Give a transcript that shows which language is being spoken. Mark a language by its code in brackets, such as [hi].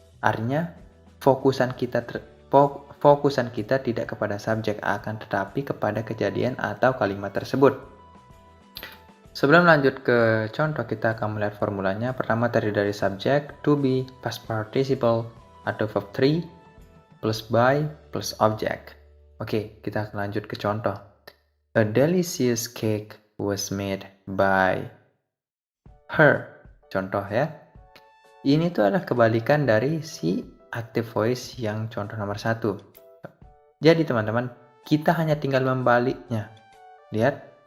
[id] Artinya fokusan kita tidak kepada subjek, akan tetapi kepada kejadian atau kalimat tersebut. Sebelum lanjut ke contoh, kita akan melihat formulanya. Pertama terdiri dari subjek, to be, past participle, atau verb 3, plus by, plus object. Oke, kita akan lanjut ke contoh. [en] A delicious cake was made by her. [id] Contoh ya. Ini tuh adalah kebalikan dari si active voice yang contoh nomor 1. Jadi teman-teman, kita hanya tinggal membaliknya. Lihat.